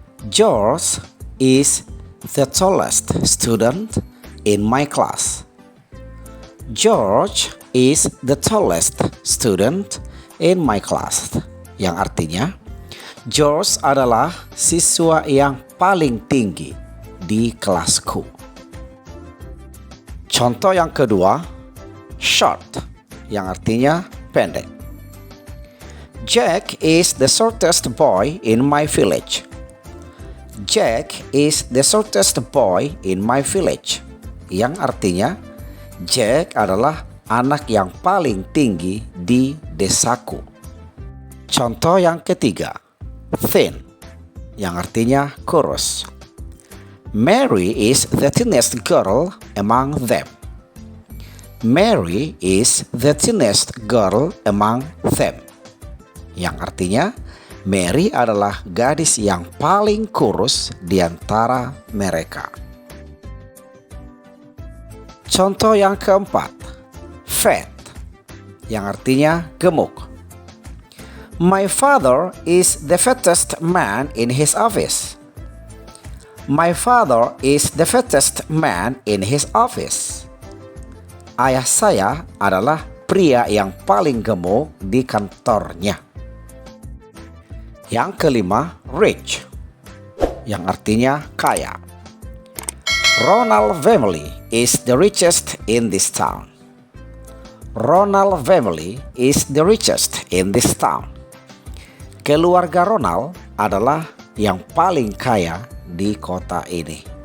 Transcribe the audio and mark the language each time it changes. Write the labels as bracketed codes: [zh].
[en] George is the tallest student in my class. George is the tallest student in my class. [id] Yang artinya, George adalah siswa yang paling tinggi di kelasku. Contoh yang kedua, short, yang artinya pendek. [en] Jack is the shortest boy in my village. Jack is the shortest boy in my village. [id] Yang artinya, Jack adalah anak yang paling tinggi di desaku. Contoh yang ketiga, thin, yang artinya kurus. [en] Mary is the thinnest girl among them. Mary is the thinnest girl among them. [id] Yang artinya, Mary adalah gadis yang paling kurus di antara mereka. Contoh yang keempat, fat, yang artinya gemuk. [en] My father is the fattest man in his office. My father is the fattest man in his office. [id] Ayah saya adalah pria yang paling gemuk di kantornya. Yang kelima, rich, yang artinya kaya. [en] Ronald family is the richest in this town. Ronald family is the richest in this town. [id] Keluarga Ronald adalah yang paling kaya di kota ini.